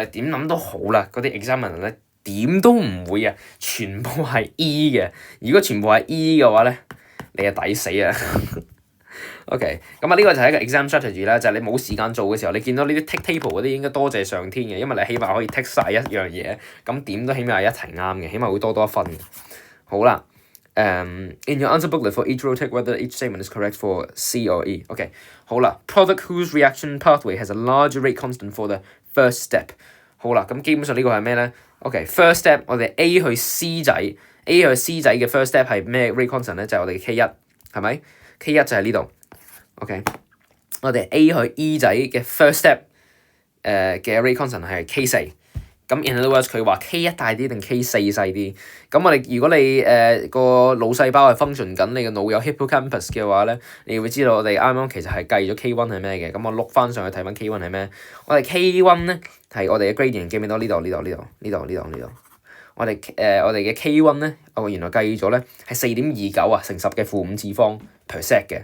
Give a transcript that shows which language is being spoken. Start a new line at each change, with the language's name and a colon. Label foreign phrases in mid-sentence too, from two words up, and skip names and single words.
Cantonese: 點諗都好啦，嗰啲 examiner 咧。點都唔會全部係 E 嘅。如果全部係 E 嘅話咧，你就抵死啊 OK，咁呢個就係一個
English: exam strategy
Cantonese: 啦，就係你冇時間做嘅時候，你見到呢啲
English: tick table
Cantonese: 嗰啲應該多謝上天嘅，因為你起碼可以 tick 晒一樣嘢，咁點都起碼係一題啱嘅，起碼會多一分嘅。
English: 好啦 ，in your answer booklet for each row tick whether each statement is correct for C or E。OK， 好啦 ，product whose reaction pathway has a larger rate constant for the first step。
Cantonese: 好啦，咁基本上呢個係咩咧 ？OK，
English: first step
Cantonese: 我哋 A 去 C 仔 ，A 去 C 仔嘅
English: first step
Cantonese: 係咩
English: rate constant
Cantonese: 咧？就係我哋嘅 K1，係咪？K1就係呢度。OK， 我哋 A 去 E 仔嘅
English: first step
Cantonese: 嘅
English: rate constant
Cantonese: 係 K4。咁
English: in other words
Cantonese: 佢話 K1 大啲定 K4 細啲？咁我哋如果你個腦細胞係 function 緊，你個腦有 hippocampus 嘅話咧，你會知道我哋啱啱其實係計咗 K1 係咩嘅。咁我碌翻上去睇翻 K1 係咩？我哋 K1 咧係我哋嘅 gradient，記唔記得呢度？我哋嘅 K1 咧，原來計咗咧係4.29啊，乘10嘅負5次方
English: per sec
Cantonese: 嘅。